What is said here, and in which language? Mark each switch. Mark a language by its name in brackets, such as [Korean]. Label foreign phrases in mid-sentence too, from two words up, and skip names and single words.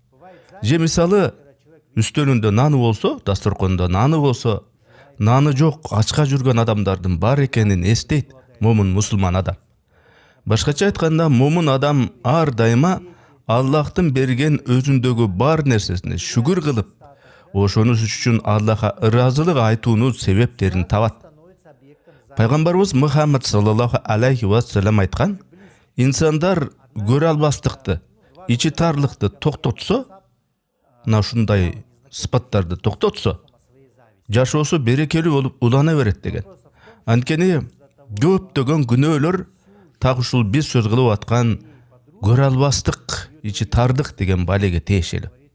[Kyrgyz] Же мисалы, үстөлүндө наны болсо, дасторкондо наны болсо, наны жок, ачка жүргөн адамдардын бар экенин эстейт момун мусулман адам. Башкача айтканда, момун адам ар дайыма Аллахтын берген өзүндөгү бар нерсесине шүгүр кылып, ошонус үчүн Аллахка ыраазылык айтуунун себептерин табат. Пайгамбарыбыз Мухаммад [Arabic] صلى الله عليه وسلم [Kyrgyz] айткан, инсандар көрө албастыкты, ичтарлыкты токтотсо, мына ушундай сыпаттарды токтотсо, жашоосу берекелүү болуп улана берет деген. Анткени көптөгөн күнөөлөр так ушул биз сөз кылып аткан көрө албастык, ичтардык деген балеге тиешелүү.